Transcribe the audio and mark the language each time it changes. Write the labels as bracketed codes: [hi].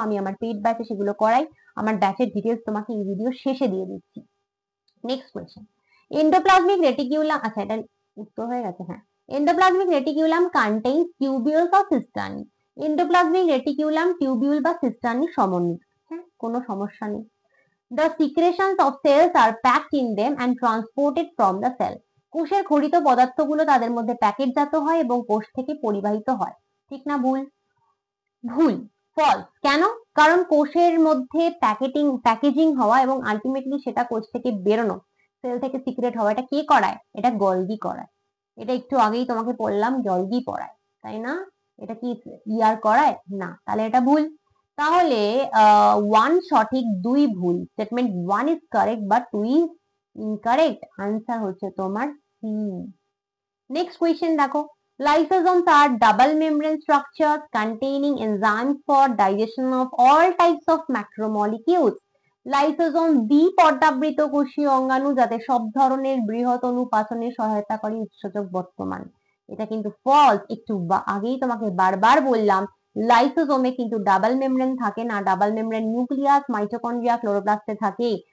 [bn] আমি আমার পেইড ব্যাচে সেগুলো করাই, আমার ব্যাচের ডিটেলস তোমাকে এই ভিডিও শেষে দিয়ে দিচ্ছি। নেক্সট কোয়েশ্চেন, এন্ডোপ্লাজমিক রেটিকিউলাম, আচ্ছা এটা উত্তর হয়ে গেছে, হ্যাঁ। [en] Endoplasmic reticulum contains tubules of cisternae. [bn] Endoplasmic reticulum tubule বা সিস্টার্নি সমন্বিত, হ্যাঁ, কোনো সমস্যা নেই। [en] The secretions of cells are packed in them and transported from the cell. [bn] কোষের খরিত পদার্থগুলো তাদের মধ্যে প্যাকেটজাত হয় এবং কোষ থেকে পরিবাহিত হয়। ঠিক না ভুল? ভুল, ফলস। কেন? কারণ কোষের মধ্যে প্যাকেজিং হওয়া এবং আলটিমেটলি সেটা কোষ থেকে বেরোনো, সেল থেকে সিক্রেট হওয়া, এটা কে করায়? এটা গলগি করায়। এটা একটু আগেই তোমাকে বললাম, গলগি পড়ায়, তাই না? এটা কি ইয়ার করায় না? তাহলে এটা ভুল। তাহলে 1 সঠিক, 2 ভুল। [en] Statement 1 is correct but 2 is incorrect. [bn] Answer হচ্ছে তোমার সি। নেক্সট কোয়েশ্চেন দেখো, [en] lysosomes are double membrane structures containing enzymes for digestion of all types of macromolecules. [bn] Lysosome দ্বি-পর্দাবৃত কোষীয় অঙ্গাণু, যাতে সব ধরনের বৃহৎ অণু পাচনে সহায়তা করে উৎসেচক বর্তমান। এটা কিন্তু ফলস। একটু আগেই তোমাকে বারবার বললাম, লাইসোজোমে কিন্তু ডাবল মেমব্রেন থাকে না, ডাবল মেমব্রেন নিউক্লিয়াস, মাইটোকন্ড্রিয়া, ক্লোরোপ্লাস্টে থাকে।